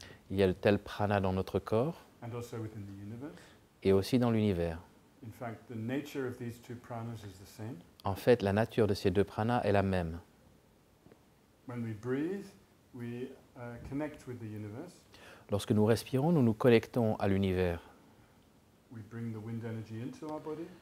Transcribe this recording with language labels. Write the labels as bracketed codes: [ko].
[fr] Il y a le tel prana dans notre corps [en] and also within the universe. [fr] et aussi dans l'univers. [en] In fact, the nature of these two pranas is the same. [fr] En fait, la nature de ces deux pranas est la même. [en] When we breathe, we connect with the universe. [fr] Lorsque nous respirons, nous nous connectons à l'univers. [en] We bring the wind energy into our body.